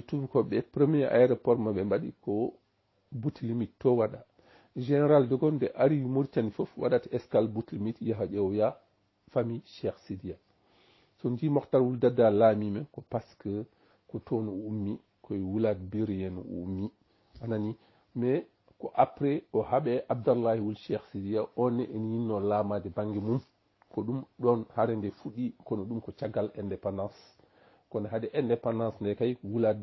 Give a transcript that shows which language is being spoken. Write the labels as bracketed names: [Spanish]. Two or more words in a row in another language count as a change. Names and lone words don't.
[Fula] tubakoɓe ɓe [French] premier aéroport [Fula] maɓe mbaɗi ko Boutilimit to waɗa général de Gaulle nde ari Mauritanie foof waɗata escale Boutilimit yaha ƴeewoya famille Cheikh Sidia so ndi Mokhtar Wul Dadda laamima ko par [French] ce que [Fula] ko toon o ummi koye wulade Bérienne o ummi anani mais ko après o haaɓe Abdallahi Wul Cheikh Sidia on en yinno laamade banggue mum ko ɗum ɗon haare nde fuɗɗi kono ɗum ko caggal indépendance kono haade indépendance nde kay wulade